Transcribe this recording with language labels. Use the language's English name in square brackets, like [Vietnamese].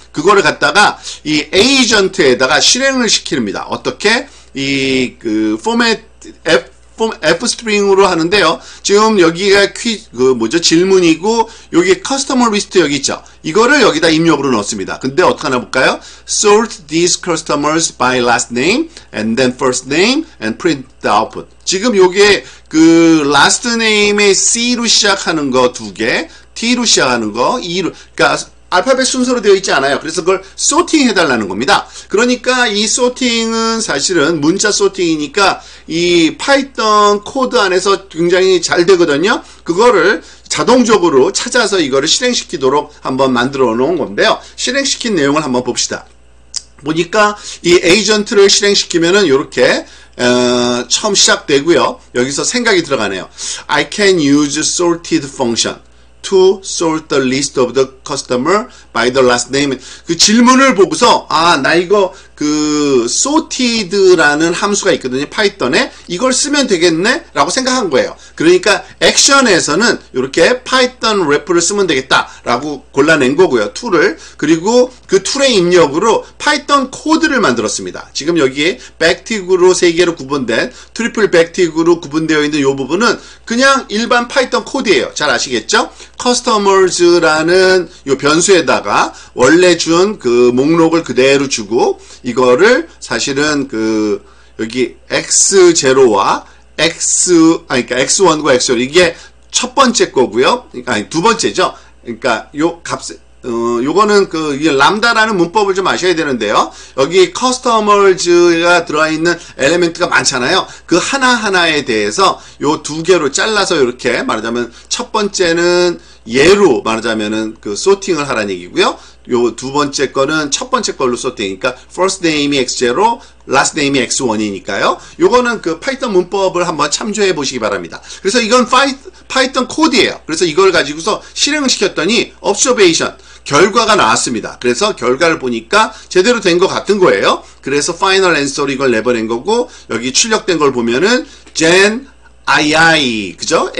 [Korean] 그거를 갖다가 이 에이전트에다가 실행을 시킵니다. 어떻게? 이 포맷 F 스트링으로 하는데요. 지금 여기가 질문이고 여기 커스터머 리스트 여기 있죠. 이거를 여기다 입력으로 넣습니다. 근데 어떻게 하나 볼까요? [English] Sort these customers by last name and then first name and print the output. [Korean] 지금 요게 last name의 C로 시작하는 거 2개, T로 시작하는 거 2로, 그러니까 알파벳 순서로 되어 있지 않아요. 그래서 그걸 소팅 해달라는 겁니다. 그러니까 이 소팅은 사실은 문자 소팅이니까 이 파이썬 코드 안에서 굉장히 잘 되거든요. 그거를 자동적으로 찾아서 이거를 실행시키도록 한번 만들어 놓은 건데요. 실행시킨 내용을 한번 봅시다. 보니까 이 에이전트를 실행시키면은 이렇게 처음 시작되고요. 여기서 생각이 들어가네요. [English] I can use sorted function to sort the list of the customer by the last name. [Korean] 그 질문을 보고서 나 이거 그 sorted라는 함수가 있거든요. 파이썬에 이걸 쓰면 되겠네 라고 생각한 거예요. 그러니까 액션에서는 이렇게 파이썬 래프를 쓰면 되겠다 라고 골라낸 거고요. 툴을. 그리고 그 툴의 입력으로 파이썬 코드를 만들었습니다. 지금 여기에 백틱으로 3개로 구분된 트리플 백틱으로 구분되어 있는 이 부분은 그냥 일반 파이썬 코드예요. 잘 아시겠죠? customers라는 이 변수에다가 원래 준 그 목록을 그대로 주고 이거를 사실은 그 여기 x0와 그러니까 x1과 x2 이게 첫 번째 거고요. 아니 두 번째죠. 그러니까 요 값 요거는 이게 람다라는 문법을 좀 아셔야 되는데요. 여기 customers가 들어있는 엘리멘트가 많잖아요. 그 하나하나에 대해서 요 2개로 잘라서 이렇게 말하자면 첫 번째는 예로 말하자면은 그 소팅을 하라는 얘기고요. 요 두 번째 거는 첫 번째 걸로 소팅. 그러니까 first name이 x0, last name이 x1이니까요. 요거는 그 파이썬 문법을 한번 참조해 보시기 바랍니다. 그래서 이건 파이썬 코드예요. 그래서 이걸 가지고서 실행을 시켰더니 observation 결과가 나왔습니다. 그래서 결과를 보니까 제대로 된 것 같은 거예요. 그래서 final answer로 이걸 내보낸 거고 여기 출력된 걸 보면은 gen II 그죠?